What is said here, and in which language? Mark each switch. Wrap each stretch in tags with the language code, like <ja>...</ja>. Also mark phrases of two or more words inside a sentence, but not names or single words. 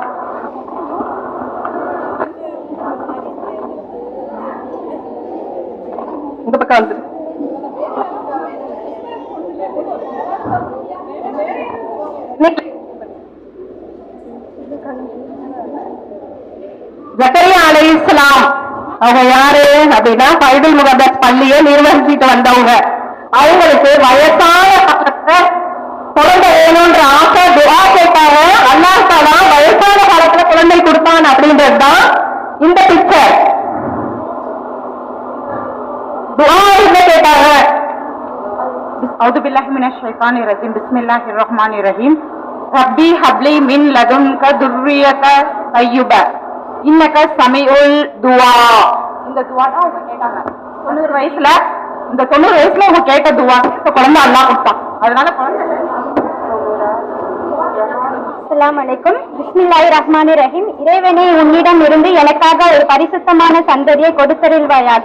<ta>இந்த பக்கம் வந்து ஜக்கரியா அலைஹிஸ்ஸலாம் அவங்க யாரு அப்படின்னா பைபிள் முகத்தஸ் பள்ளியை நிர்வகிச்சுட்டு வந்தவங்க. அவங்களுக்கு வயசான காலத்துல குழந்தை வேணும்ன்ற ஆசை, துஆ கேட்டாங்க.</ta> <ar>الله تعالى</ar> <ta>வயசான காலத்துல குழந்தை கொடுத்தான் அப்படின்றதுதான் இந்த பிக்சர். துஆ என்ன கேட்டாங்க?</ta> <ar>أعوذ بالله من الشيطان الرجيم بسم الله الرحمن الرحيم ربي هب لي من لدنك ذرية طيبة إنك سميع الدعاء.</ar> <ta>இந்த துஆ தான் அவங்க கேட்டாங்க 90 வயசுல. இந்த 90 வயசுல அவங்க கேட்ட துஆ குழந்தை அல்லாஹ் கொடுத்தான். அதனால குழந்தை.</ta> <ar>السلام عليكم. بسم الله الرحمن الرحيم.</ar> <ta>இறைவனே, உன்னிடம் இருந்து எனக்காக ஒரு பரிசுத்தமான சந்ததியை கொடுத்தருள்வாயாக.</ta>